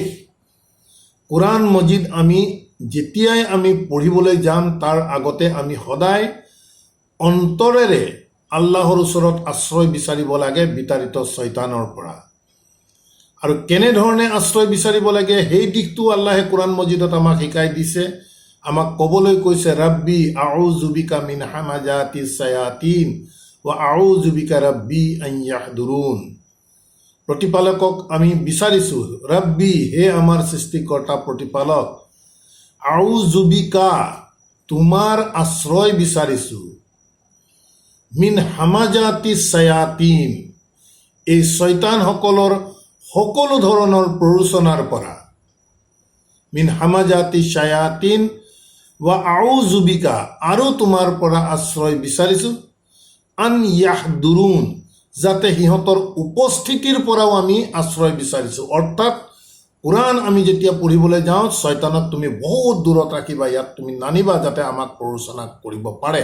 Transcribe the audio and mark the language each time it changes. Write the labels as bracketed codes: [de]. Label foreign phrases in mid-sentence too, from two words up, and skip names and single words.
[as] কোৰআন মজিদ আমি যেতিয়াই আমি পঢ়িবলৈ যাম তাৰ আগতে আমি সদায় অন্তৰেৰে আল্লাহৰ ওচৰত আশ্ৰয় বিচাৰিব লাগে বিতাড়িত শৈতানৰ পৰা। আৰু কেনেধৰণে আশ্ৰয় বিচাৰিব লাগে সেই দিশটো আল্লাহে কোৰআন মজিদত আমাক শিকাই দিছে। আমাক ক'বলৈ কৈছে, [ar] رب أعوذ بك من همزات الشياطين وأعوذ بك رب أن يحضرون. [as] প্ৰতিপালকক আমি বিচাৰিছোঁ, ৰাব্বি হে আমাৰ সৃষ্টিকৰ্তা প্ৰতিপালক, [ar] أعوذ بك [as] তোমাৰ আশ্ৰয় বিচাৰিছোঁ, [ar] من همزات الشياطين [as] এই শয়তানসকলৰ সকলো ধৰণৰ প্ৰৰোচনাৰ পৰা। [ar] من همزات الشياطين وأعوذ بك [as] আৰু তোমাৰ পৰা আশ্ৰয় বিচাৰিছোঁ, [ar] أن يحضرون [as] যাতে সিহঁতৰ উপস্থিতিৰ পৰাও আমি আশ্ৰয় বিচাৰিছোঁ। অৰ্থাৎ কোৰআন আমি যেতিয়া পঢ়িবলৈ যাওঁ, শয়তানক তুমি বহুত দূৰত ৰাখিবা, ইয়াত তুমি নানিবা যাতে আমাক প্ৰৰোচনা কৰিব পাৰে।